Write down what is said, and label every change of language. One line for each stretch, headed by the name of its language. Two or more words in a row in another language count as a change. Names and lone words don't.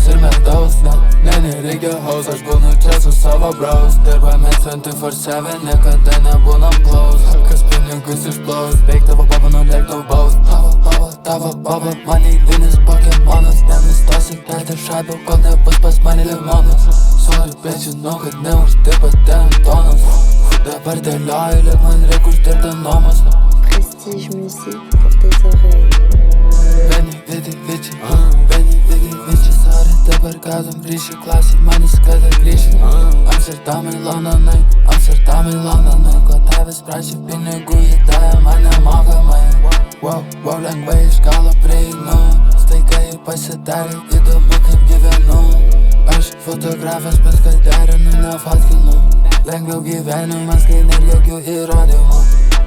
Lithuanian: ir medaus Nereikia haus, aš būnu čia su savo bros Dirbame 24/7, niekada nebūnam close Kas pinigus išplaus, veik tavo baba, nulėk tau baus Tavo baba, man eilinis pokemonas Nenustosi kelti šaibių, kol nebus pas mane limonas Sorry, bet žinau, kad neuždirbate ant tonos Dabar dėlioju, liek man reik uždirbti nuomos
French: Prestige musique pour tes oreilles.
Lithuanian: Viči, sorry, dabar gadam ryši klasė, manis kada grįžti Amsterdamai, Londonai, Amsterdamai, Londonai Ko tavęs prašė pinigų įdavė mane mokamai Wow, lengvai iš galo prieinu Staiga pasidarė įdomu kaip gyvenu Aš fotografijas bet kad derinu, nefatkinu Lengviau gyvenimas, kai nėr jokių įrodymų